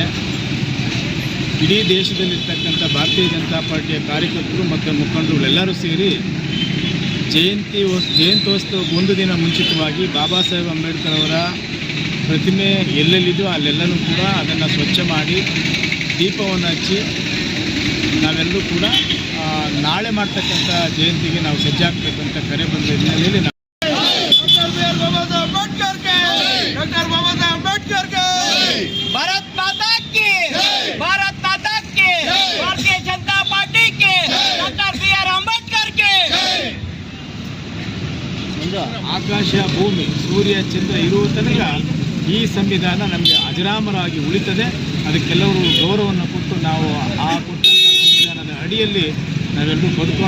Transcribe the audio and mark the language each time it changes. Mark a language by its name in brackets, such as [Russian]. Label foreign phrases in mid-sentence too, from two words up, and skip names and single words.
[Kannada] ಇಡೀ ದೇಶದಲ್ಲಿರ್ತಕ್ಕಂಥ ಭಾರತೀಯ ಜನತಾ ಪಾರ್ಟಿಯ ಕಾರ್ಯಕರ್ತರು ಮತ್ತು ಮುಖಂಡರುಗಳೆಲ್ಲರೂ ಸೇರಿ ಜಯಂತ್ಯೋತ್ಸವ ಒಂದು ದಿನ ಮುಂಚಿತವಾಗಿ ಬಾಬಾ ಸಾಹೇಬ್ ಅಂಬೇಡ್ಕರ್ ಅವರ ಪ್ರತಿಮೆ ಎಲ್ಲೆಲ್ಲಿದೆಯೋ ಅಲ್ಲೆಲ್ಲನೂ ಕೂಡ ಅದನ್ನು ಸ್ವಚ್ಛ ಮಾಡಿ ದೀಪವನ್ನು ಹಚ್ಚಿ ನಾವೆಲ್ಲರೂ ಕೂಡ ನಾಳೆ ಮಾಡ್ತಕ್ಕಂಥ ಜಯಂತಿಗೆ ನಾವು ಸಜ್ಜಾಗಬೇಕು ಅಂತ ಕರೆ ಬಂದ ಹಿನ್ನೆಲೆಯಲ್ಲಿ [Hindi] भारत माता की भारतीय जनता पार्टी के डॉक्टर बी.आर. अंबेडकर के [Kannada] ಆಕಾಶ ಭೂಮಿ ಸೂರ್ಯ ಚಂದ್ರ ಇರುವ ತನಕ ಈ ಸಂವಿಧಾನ ನಮಗೆ ಅಜರಾಮರವಾಗಿ ಉಳಿತದೆ. ಅದಕ್ಕೆಲ್ಲರೂ ಗೌರವವನ್ನು ಕೊಟ್ಟು ನಾವು ಆ ಕೊಟ್ಟಂಥ ಸಂವಿಧಾನದ ಅಡಿಯಲ್ಲಿ ನಾವೆಲ್ಲರೂ ಬದುಕೋಣ.